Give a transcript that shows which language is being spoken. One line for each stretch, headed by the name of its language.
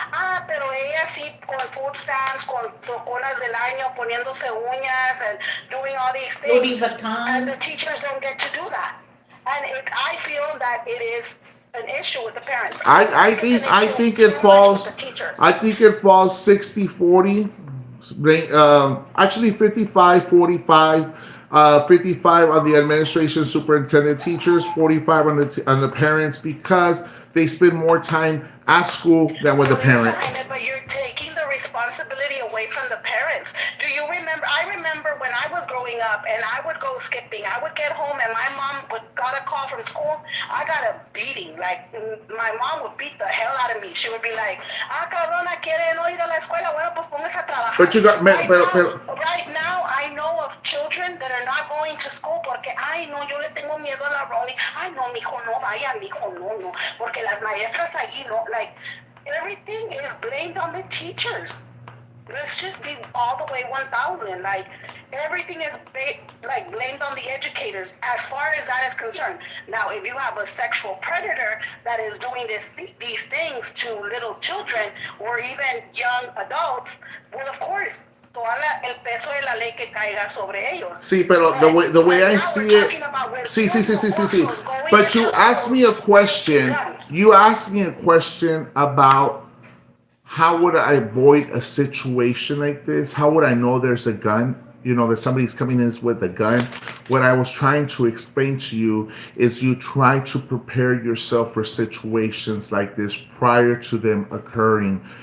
Spanish: Ah, pero ellas sí, con food stamps, con toconas del año, poniéndose uñas
English: and doing all these things. And the teachers don't get to do that. And I feel that it is an issue with the parents. I think it falls 60-40. Actually 55-45, 55 on the administration, superintendent, teachers, 45 on the parents, because they spend more time at school than with the parent. But you're taking the responsibility away from the parents. Do you remember? I remember when I was growing up and I would go skipping. I would get home and my mom got a call from school. I got a beating. Like, my mom would beat the hell out of me. She would be like,
Spanish: cabrona, quiere no ir a la escuela. Bueno, pues póngase a trabajar.
English: But you got right now, I know of children that are not going to school
Spanish: porque, ay, no, yo le tengo miedo a la Ronnie. Ay, no, mijo, no vaya, mijo, no. Porque las maestras allí, no,
English: like, everything is blamed on the teachers. Let's just be all the way 1,000. Like, everything is blamed on the educators as far as that is concerned. Now, if you have a sexual predator that is doing these things to little children or even young adults, well, of course,
Spanish: el peso de la ley que caiga sobre ellos. Sí, pero
English: the way I see it, sí. But you asked me a question. You asked me a question about how would I avoid a situation like this? How would I know there's a gun? You know, that somebody's coming in with a gun. What I was trying to explain to you is you try to prepare yourself for situations like this prior to them occurring.